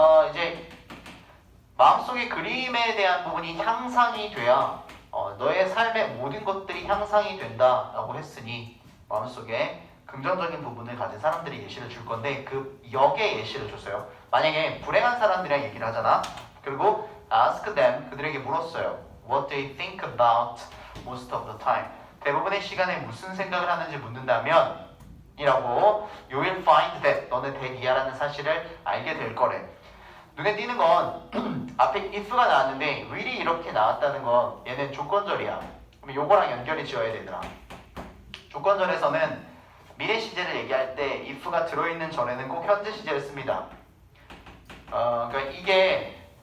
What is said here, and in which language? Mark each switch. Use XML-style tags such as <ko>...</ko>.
<ko>이제 마음속의 그림에 대한 부분이 향상이 돼야 너의 삶의 모든 것들이 향상이 된다라고 했으니 마음속에 긍정적인 부분을 가진 사람들이 예시를 줄 건데 그 역의 예시를 줬어요. 만약에 불행한 사람들이랑 얘기를 하잖아. 그리고</ko> <en>ask them,</en> <ko>그들에게 물었어요.</ko> <en>What do you think about most of the time?</en> <ko>대부분의 시간에 무슨 생각을 하는지 묻는다면 이라고</ko> <en>You will find that</en> <ko>너는 that이야라는 사실을 알게 될 거래. 눈에 띄는 건 앞에 if가 나왔는데 will이 이렇게 나왔다는 건 얘는 조건절이야. 그럼 요거랑 연결이 지어야 되더라. 조건절에서는 미래 시제를 얘기할 때 if가 들어있는 절에는 꼭 현재 시제를 씁니다. 그러니까 이게</ko>